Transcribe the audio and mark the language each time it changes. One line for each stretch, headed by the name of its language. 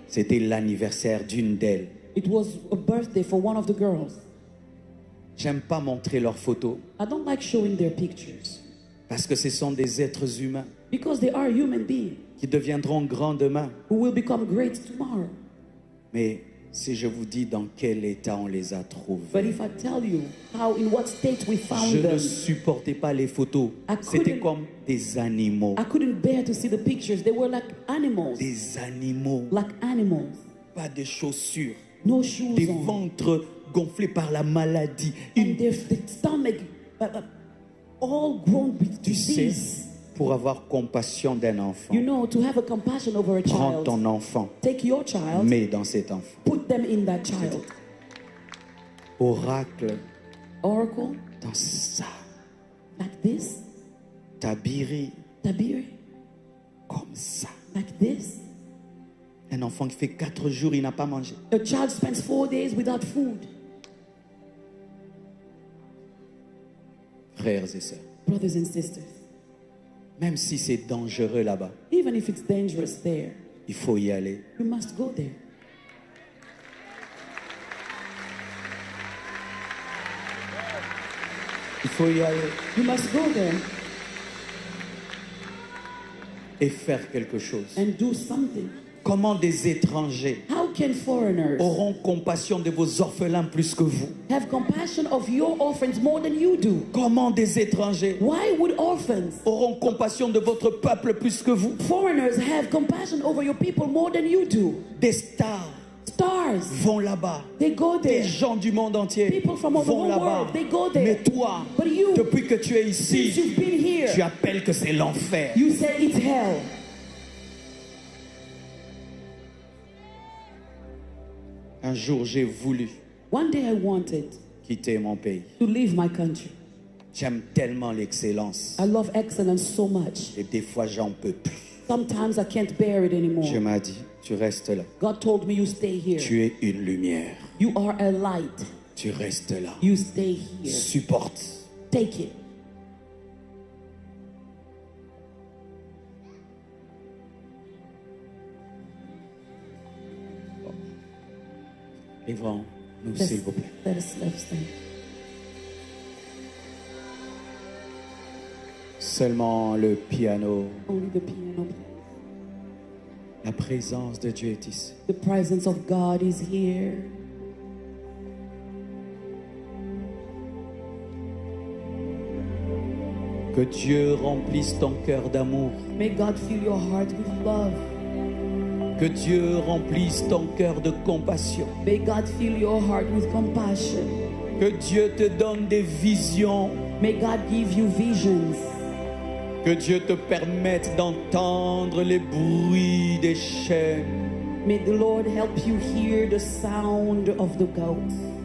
French: c'était l'anniversaire d'une d'elles.
English: it was a birthday for one of the girls.
French: J'aime pas montrer leurs photos
English: I don't like showing their pictures
French: parce que ce sont des êtres humains
English: because they are human beings
French: qui deviendront grands demain.
English: who will become great tomorrow.
French: Mais si je vous dis dans quel état on les a
English: But
French: trouvés,
English: if I tell you in what state we found
French: je ne
English: them,
French: supportais pas les photos.
English: I
French: C'était
English: couldn't-
French: comme des animaux.
English: I couldn't bear to see the pictures. They were like animals.
French: Des animaux.
English: Like animals.
French: Pas de chaussures.
English: No shoes
French: Des
English: on.
French: ventres gonflés par la maladie.
English: And their stomach all grown with
French: Tu sais,
English: disease.
French: pour avoir compassion d'un enfant,
English: You know, to have a compassion over a
French: prends
English: child,
French: ton enfant,
English: take your child,
French: mets dans cet enfant.
English: put them in that child.
French: Oracle,
English: Oracle,
French: dans ça.
English: like this.
French: Tabiri,
English: Tabir,
French: comme ça.
English: like this.
French: Un enfant qui fait 4 jours, il n'a pas mangé.
English: A child spends 4 days without food.
French: Frères et sœurs,
English: Brothers and sisters,
French: même si c'est dangereux là-bas,
English: even if it's dangerous there,
French: il faut y aller.
English: you must go there.
French: Il faut y aller
English: You must go there
French: et faire quelque chose.
English: and do something.
French: Comment des étrangers
English: How can foreigners
French: auront compassion de vos orphelins plus que vous?
English: have compassion of your orphans more than you do?
French: Comment des étrangers
English: Why would orphans,
French: auront compassion de votre peuple plus que vous?
English: foreigners, have compassion over your people more than you do?
French: Des stars
English: Stars,
French: vont là-bas.
English: they go
French: Des
English: there.
French: gens du monde entier
English: People from all the
French: vont
English: whole
French: là-bas.
English: world, they go there.
French: Mais toi,
English: But you,
French: depuis que tu es
English: since
French: ici,
English: you've been here,
French: tu appelles que c'est l'enfer.
English: you say it's hell.
French: Un jour, j'ai voulu
English: One day I wanted
French: quitter mon pays.
English: to leave my country.
French: J'aime tellement l'excellence.
English: I love excellence so much.
French: Et des fois, j'en peux plus.
English: Sometimes I can't bear it
French: Dieu
English: anymore.
French: m'a dit, tu restes là.
English: God told me you stay here.
French: Tu es une lumière.
English: You are a light.
French: Tu restes là.
English: You stay here.
French: Supporte.
English: Take it.
French: Livrons-nous, s'il vous plaît.
English: Let's stand.
French: Seulement le piano.
English: Only the piano.
French: La présence de Dieu est ici.
English: The presence of God is here.
French: Que Dieu remplisse ton cœur d'amour.
English: May God fill your heart with love.
French: Que Dieu remplisse ton cœur de compassion.
English: May God fill your heart with compassion.
French: Que Dieu te donne des visions.
English: May God give you visions.
French: Que Dieu te permette d'entendre les bruits des chaînes.
English: May the Lord help you hear the sound of the goats.